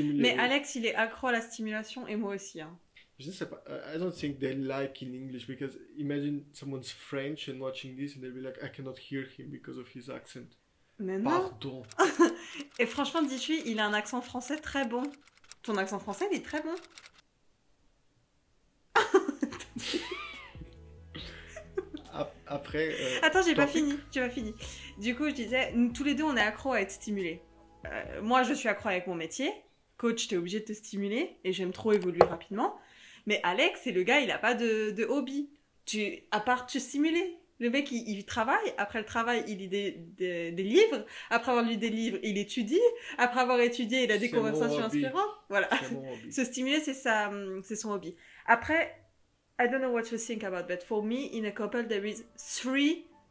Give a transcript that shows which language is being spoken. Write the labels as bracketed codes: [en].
[fr] Mais Alex, il est accro à la stimulation et moi aussi. Hein. Je ne sais pas. [en] I don't think they like in English because imagine someone's French and watching this and they'll be like, I cannot hear him because of his accent. [fr] Mais non. Pardon. Et franchement, dis-lui, il a un accent français très bon. Ton accent français, il est très bon. Après. Attends, j'ai pas fini. Tu vas fini. Du coup, je disais, nous, tous les deux, on est accro à être stimulés. Moi, je suis accro avec mon métier. Coach, t'es obligé de te stimuler et j'aime trop évoluer rapidement. Mais Alex, c'est le gars, il a pas de hobby. À part te stimuler. Le mec, il travaille. Après le travail, il lit des livres. Après avoir lu des livres, il étudie. Après avoir étudié, il a des conversations inspirantes. Voilà. Se stimuler, c'est son hobby. Après, [en] I don't know what you think about, but for me, in a couple, there is 3